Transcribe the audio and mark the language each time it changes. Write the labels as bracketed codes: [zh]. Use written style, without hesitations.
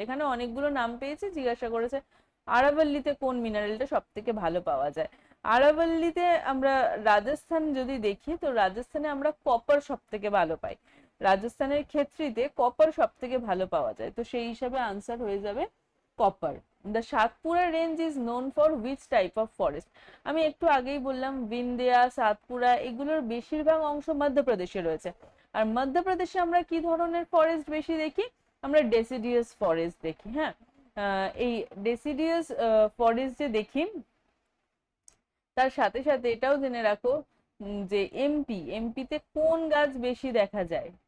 [bn] এখানে অনেকগুলো নাম পেয়েছে, জিজ্ঞাসা করেছে আরাভাল্লিতে কোন মিনারেলটা সব থেকে ভালো পাওয়া যায়। আরাভাল্লিতে আমরা রাজস্থান যদি দেখি, তো রাজস্থানে আমরা কপার সব থেকে ভালো পাই, রাজস্থানের ক্ষেত্রিতে কপার সব থেকে ভালো পাওয়া যায়। তো সেই হিসাবে আনসার হয়ে যাবে [en] copper. The Satpura range is known for which type of forest? [bn] আমি একটু আগেই বললাম বিন্দিয়া, সাতপুরা এগুলোর বেশিরভাগ অংশ মধ্যপ্রদেশে রয়েছে। আর মধ্যপ্রদেশে আমরা কি ধরনের ফরেস্ট বেশি দেখি? আমরা ডেসিডিয়াস ফরেস্ট দেখি। হ্যাঁ, এই ডেসিডিয়াস ফরেস্ট যে দেখি, তার সাথে সাথে এটাও জেনে রাখো যে এমপিতে কোন গাছ বেশি দেখা যায়?